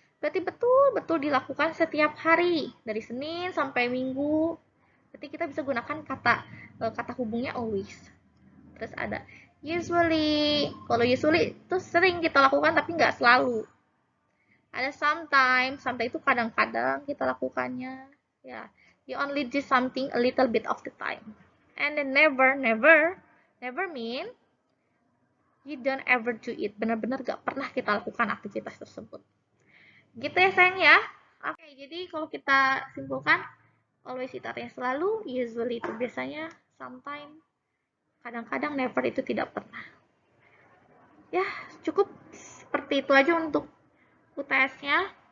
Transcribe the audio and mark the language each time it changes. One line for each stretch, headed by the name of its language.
Indonesian: Berarti betul-betul dilakukan setiap hari, dari Senin sampai Minggu. Berarti kita bisa gunakan kata hubungnya always. Terus ada usually. Kalau usually itu sering kita lakukan tapi nggak selalu. Ada sometimes. Sometimes itu kadang-kadang kita lakukannya.
English: Ya, you only do something a little bit of the time. And then never mean you don't ever do it.
Indonesian: Benar-benar gak pernah kita lakukan aktivitas tersebut. Gitu ya sayang ya. Oke, jadi kalau kita simpulkan, always itu artinya selalu, usually itu biasanya, sometimes, kadang-kadang, never itu tidak pernah. Ya, cukup seperti itu aja untuk UTS-nya.